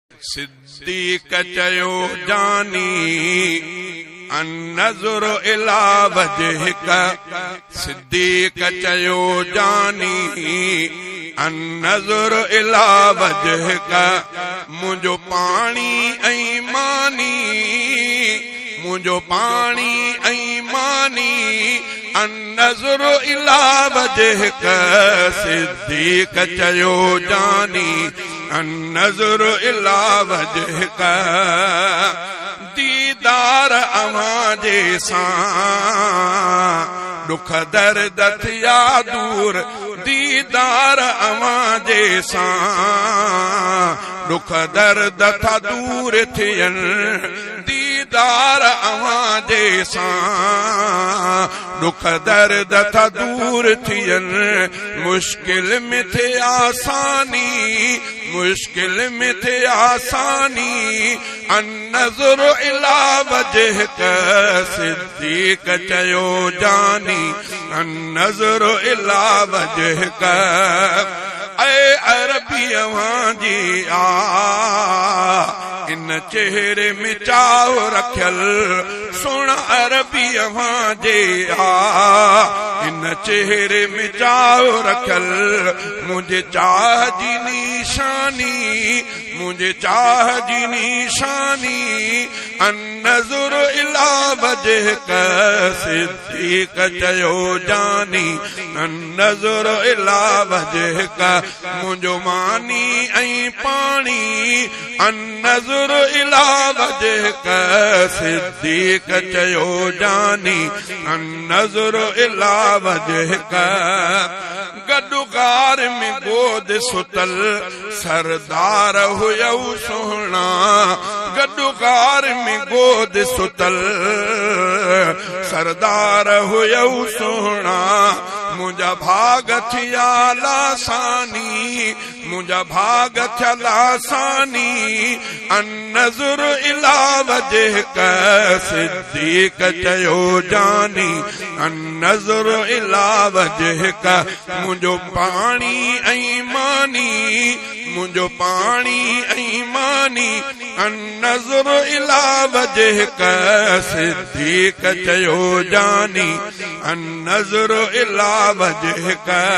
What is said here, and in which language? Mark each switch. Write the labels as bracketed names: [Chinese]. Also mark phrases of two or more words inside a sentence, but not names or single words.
[Sindhi] صديق چيو، "جاني، [Arabic] النظر الى وجهك." [Sindhi] صديق چيو، "جاني، [Arabic] النظر الى وجهك." [Sindhi] منهنجو پاڻي ۽ ماني، منهنجو پاڻي ۽ ماني، [Arabic] النظر الى وجهك. [Sindhi] صديق چيو، "جاني، [Arabic] النظر الى وجهك." [Sindhi] ديدار اوهان جي سان ڏک درد ٿيا دور، ديدار اوهان جي سان ڏک درد ٿا دور ٿين. ديدار اوهان جي سان ڏک درد ٿا دور ٿين. مشڪل ۾ ٿي آساني، مشڪل ۾ ٿي آساني. [Arabic] النظر الى وجهك. [Sindhi] صديق چيو، "جاني، [Arabic] النظر الى وجهك." [Sindhi] اي عربي اوهان جي آ، ان چهري ۾ چاهه رکيل، سڻ عربي اوهان جي آ، ان چهري ۾ چاهه رکيل، منهنجي چاهه جي نشاني، منهنجي چاهه جي نشاني. [Arabic] النظر الى وجهك. [Sindhi] صديق چيو، "جاني، [Arabic] النظر الى وجهك." [Sindhi] منهنجو ماني ۽ پاڻي، [Arabic] النظر الى وجهك. [Sindhi] صديق چيو، "جاني، [Arabic] النظر الى وجهك." [Sindhi] گڏ غار ۾ گود ستل سردار هيو سهڻا، گڏ غار ۾ گود ستل سردار هيو سهڻا. منهنجا ڀاڳ ٿيا لاساني، منهنجا ڀاڳ ٿيا لاساني. [Arabic] النظر الى وجهك. [Sindhi] صديق چيو، "جاني، [Arabic] النظر الى وجهك." [Sindhi] منهنجو پاڻي ۽ ماني، منهنجو پاڻي ۽ ماني. [Arabic] النظر الى وجهك. [Sindhi] صديق چيو، "جاني، [Arabic] النظر الى وجهك."